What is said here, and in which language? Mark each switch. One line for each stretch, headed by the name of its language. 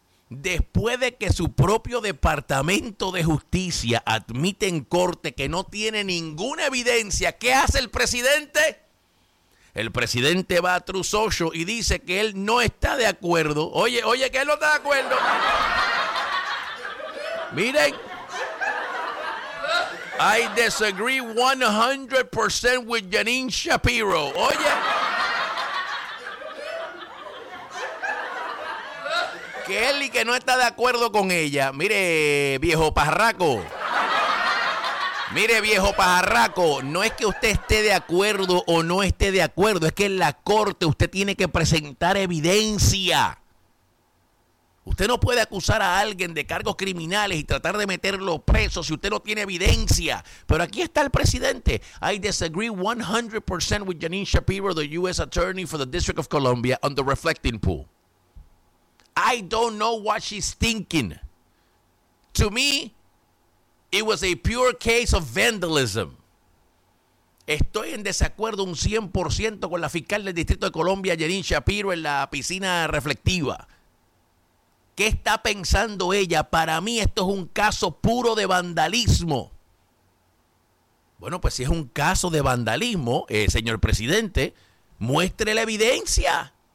Spanish: después de que su propio Departamento de Justicia admite en corte que no tiene ninguna evidencia, ¿qué hace el presidente? El presidente va a True Social y dice que él no está de acuerdo. Oye, oye, que él no está de acuerdo. Miren.
English: I disagree 100% with Jerin Shapiro.
Spanish: Oye. Que él y que no está de acuerdo con ella. Mire, viejo pajarraco. Mire, viejo pajarraco, no es que usted esté de acuerdo o no esté de acuerdo, es que en la corte usted tiene que presentar evidencia. Usted no puede acusar a alguien de cargos criminales y tratar de meterlo preso si usted no tiene evidencia. Pero aquí está el presidente.
English: I disagree 100% with Jerin Shapiro, the U.S. Attorney for the District of Columbia, on the reflecting pool. I don't know what she's thinking. To me, it was a pure case of vandalism.
Spanish: Estoy en desacuerdo un 100% con la fiscal del Distrito de Columbia, Jerin Shapiro, en la piscina reflectiva. ¿Qué está pensando ella? Para mí esto es un caso puro de vandalismo. Bueno, pues si es un caso de vandalismo, señor presidente, muestre la evidencia.